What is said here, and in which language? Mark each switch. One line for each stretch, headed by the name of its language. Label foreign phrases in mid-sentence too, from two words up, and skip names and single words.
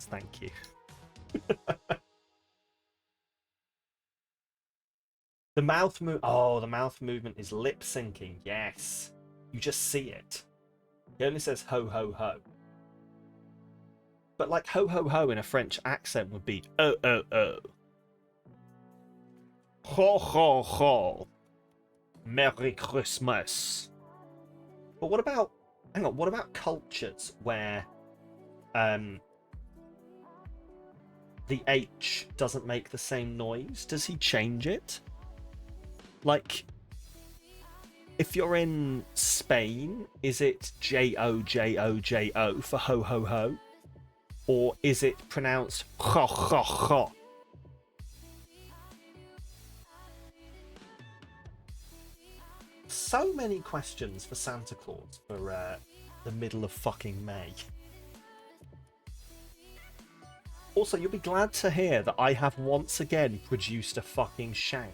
English: Thank you. The mouth move. Oh, the mouth movement is lip syncing. Yes, you just see it. He only says ho ho ho. But like ho ho ho in a French accent would be oh oh oh. Ho ho ho. Merry Christmas. But what about? Hang on. What about cultures where the H doesn't make the same noise? Does he change it? Like, if you're in Spain, is it J-O-J-O-J-O for ho ho ho? Or is it pronounced ho ho ho? So many questions for Santa Claus for the middle of fucking May. Also, you'll be glad to hear that I have once again produced a fucking shank.